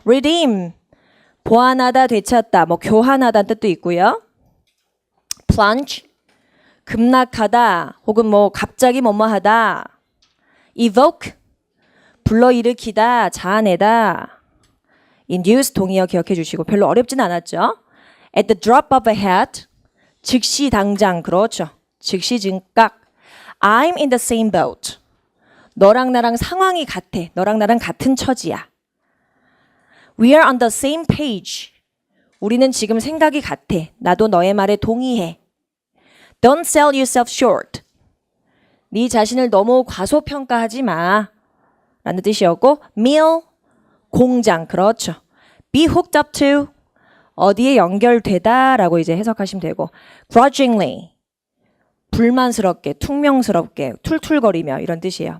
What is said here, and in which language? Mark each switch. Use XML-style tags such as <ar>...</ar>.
<ko>redeem 보완하다, 되찾다, 뭐 교환하다는 뜻도 있고요. plunge 급락하다 혹은 뭐 갑자기 뭐뭐하다. evoke 불러일으키다, 자아내다. induce 동의어 기억해 주시고 별로 어렵진 않았죠.</ko> <en>at the drop of a hat</en> <ko>즉시 당장. 그렇죠. 즉시 즉각.</ko> <en>I'm in the same boat.</en> <ko>너랑 나랑 상황이 같아. 너랑 나랑 같은 처지야.</ko> <en>We are on the same page.</en> <ko>우리는 지금 생각이 같아. 나도 너의 말에 동의해.</ko> <en>Don't sell yourself short.</en> <ko>네 자신을 너무 과소평가하지 마. 라는 뜻이었고 mill, 공장. 그렇죠.</ko> <en>Be hooked up to.</en> <ko>어디에 연결되다 라고 이제 해석하시면 되고 grudgingly. 불만스럽게, 퉁명스럽게, 툴툴거리며 이런 뜻이에요.</ko>